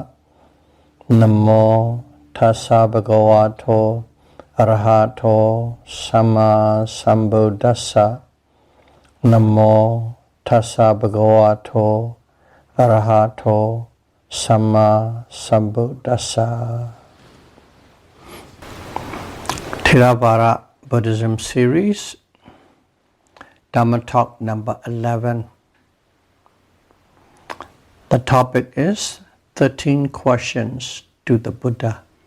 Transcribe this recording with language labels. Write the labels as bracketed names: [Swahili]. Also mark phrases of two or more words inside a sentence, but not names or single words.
[Pali] Namo tassa bhagavato arahato samma sambuddhassa. Namo tassa bhagavato arahato samma sambuddhassa. [English] Theravada Buddhism series, Dhamma talk number 11. The topic is 13 questions to the Buddha.